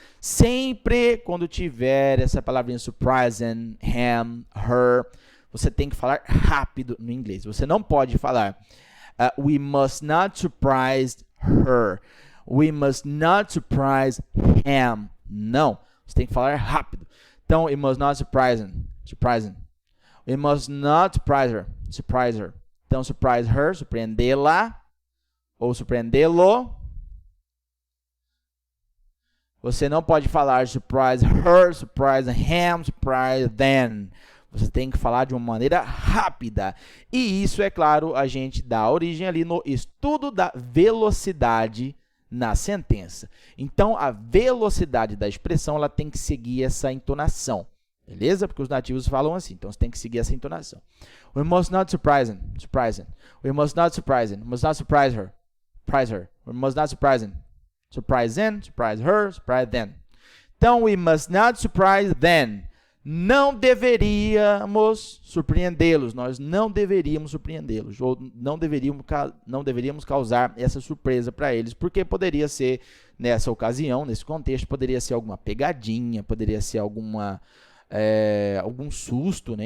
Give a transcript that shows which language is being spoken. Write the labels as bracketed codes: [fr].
[pt] Sempre quando tiver essa palavrinha [en] surprise them, him, her, [pt] você tem que falar rápido no inglês. Você não pode falar [en] we must not surprise her. We must not surprise him. [pt] Não. Você tem que falar rápido. [en] Então, we must not surprise him. Surprise him. We must not surprise her. Surprise her. [pt] Então, [en] surprise her, [pt] surpreendê-la ou surpreendê-lo. Você não pode falar [en] surprise her, surprise him, surprise them. [pt] Você tem que falar de uma maneira rápida. E isso, é claro, a gente dá origem ali no estudo da velocidade na sentença. Então, a velocidade da expressão ela tem que seguir essa entonação. Beleza? Porque os nativos falam assim. Então, você tem que seguir essa entonação. [en] We must not surprise him. Surprise him. We must not surprise him. We must not surprise her. Surprise her. We must not surprise him. Surprise him. Surprise her. Surprise them. Então, we must not surprise them. [pt] Não deveríamos surpreendê-los. Nós não deveríamos surpreendê-los. Ou não deveríamos causar essa surpresa para eles. Porque poderia ser, nessa ocasião, nesse contexto, poderia ser alguma pegadinha, poderia ser algum susto, né?